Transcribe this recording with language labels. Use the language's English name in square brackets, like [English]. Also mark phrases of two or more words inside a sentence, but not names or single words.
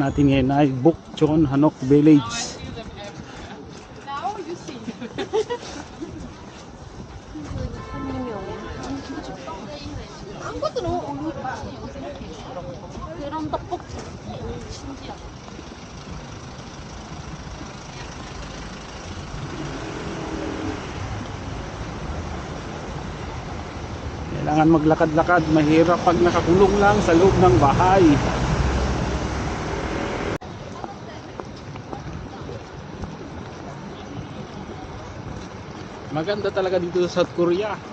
[Filipino] natin ngayon ay Bukchon Hanok Village. [Korean] 아무것도 너무 어려워. 그런 떡볶이 신기하다. [Filipino] Kailangan maglakad-lakad, mahirap pag nakakulong lang sa loob ng bahay. Maganda talaga dito sa South Korea.